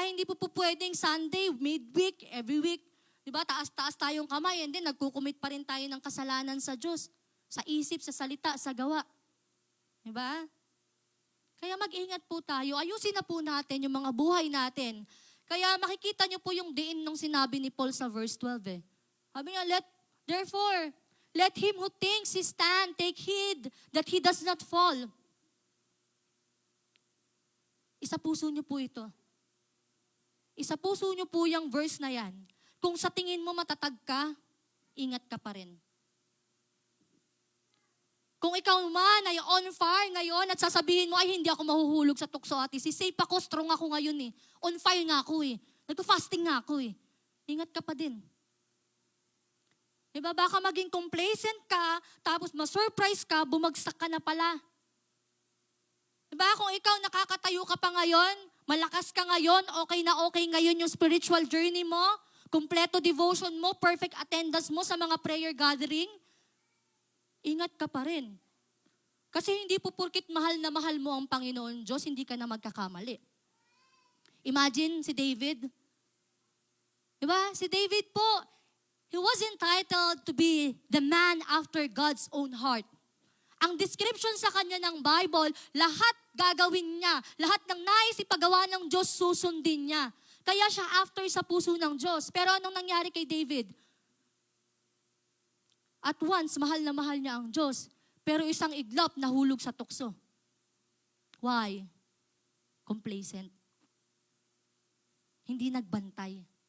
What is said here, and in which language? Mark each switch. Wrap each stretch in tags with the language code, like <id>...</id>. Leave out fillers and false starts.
<tl>Hindi po pwedeng Sunday, midweek, every week. Diba? Taas-taas tayong kamay and then nagkukumit pa rin tayo ng kasalanan sa Diyos. Sa isip, sa salita, sa gawa. Diba? Kaya mag-ingat po tayo. Ayusin na po natin yung mga buhay natin. Kaya makikita nyo po yung diin nung sinabi ni Paul sa verse 12 eh. Sabi niya,</tl> <en>therefore, let him who thinks he stand, take heed that he does not fall.</en> <tl>Isa puso nyo po ito. Isa puso nyo po yung verse na yan. Kung sa tingin mo matatag ka, ingat ka pa rin. Kung ikaw man ay on fire ngayon at sasabihin mo, ay hindi ako mahuhulog sa tukso ate. Si safe ako, strong ako ngayon eh. On fire nga ako eh. Nagpa-fasting nga ako eh. Ingat ka pa din. Diba, baka maging complacent ka, tapos ma-surprise ka, bumagsak ka na pala. Diba, kung ikaw nakakatayo ka pa ngayon, malakas ka ngayon, okay na okay ngayon yung spiritual journey mo, kumpleto devotion mo, perfect attendance mo sa mga prayer gathering, ingat ka pa rin. Kasi hindi po porkit mahal na mahal mo ang Panginoon Diyos, hindi ka na magkakamali. Imagine si David. Diba? Si David po,</tl> <en>he was entitled to be the man after God's own heart.</en> <tl>Ang description sa kanya ng Bible, lahat gagawin niya. Lahat ng nais ipagawa ng Diyos, susundin niya. Kaya siya after sa puso ng Diyos. Pero anong nangyari kay David? At once, mahal na mahal niya ang Diyos. Pero isang iglap, nahulog sa tukso. Why? Complacent. Hindi nagbantay.</tl>